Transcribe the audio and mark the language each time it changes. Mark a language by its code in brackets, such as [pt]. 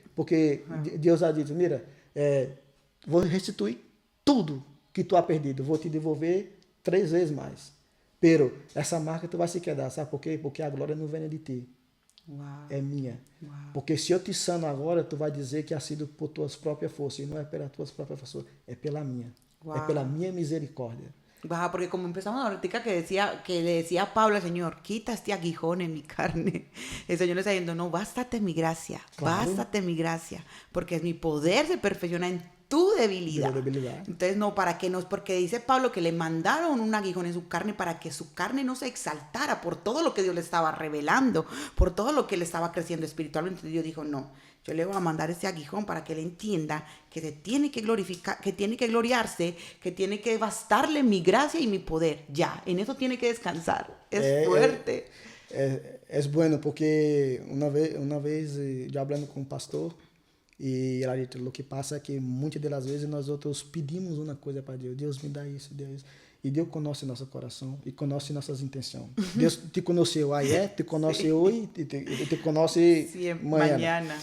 [pt] Porque Deus ha dito, mira, vou restituir tudo que tu has perdido, vou te devolver 3 vezes mais. Pero essa marca tu vai se quedar, sabe por quê? Porque a glória não vem de ti, é minha. Porque se eu te sano agora, tu vai dizer que ha sido por tuas próprias forças, e não é pelas tuas próprias forças, é pela minha. É pela minha misericórdia. [es] Porque como empezamos ahorita que le decía Pablo al Señor, quita este aguijón en mi carne. El Señor le está diciendo, no, bástate mi gracia, bástate mi gracia, porque mi poder se perfecciona en tu debilidad. Entonces, no, para que no, porque dice Pablo que le mandaron un aguijón en su carne para que su carne no se exaltara por todo lo que Dios le estaba revelando, por todo lo que le estaba creciendo espiritualmente. Entonces Dios dijo, no, yo le voy a mandar ese aguijón para que él entienda que se tiene que glorificar, que tiene que gloriarse, que tiene que bastarle mi gracia y mi poder. Ya, en eso tiene que descansar. Es fuerte. Es bueno porque una vez yo hablando con un pastor y ela disse, lo que pasa es que [pt] muitas das vezes nós outros pedimos uma coisa para Deus. Deus me dá isso, Deus. E Deus conhece nosso coração e conhece nossas intenções. Deus te conheceu ayer, te conhece hoje e te conhece amanhã.